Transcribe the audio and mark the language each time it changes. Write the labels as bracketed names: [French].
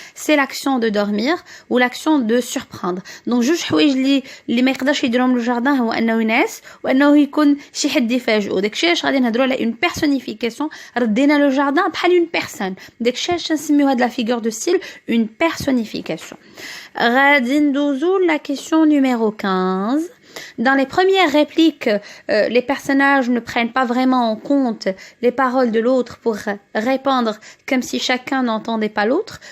[French] C'est l'action de dormir ou l'action de surprendre. [Arabic] Donc, جوج حوايج اللي ما يقدرش يديرهم le jardin هو انه ينعس وانه يكون شي حد يفاجئو. داكشي علاش غادي نهضروا على une personnification. ردينا le jardin بحال une personne. داكشي علاش نسميو هاد la figure de style une personnification. غادي ندوزو la question numéro 15. [French] Dans les premières répliques, les personnages ne prennent pas vraiment en compte les paroles de l'autre pour répondre comme si chacun n'entendait pas l'autre.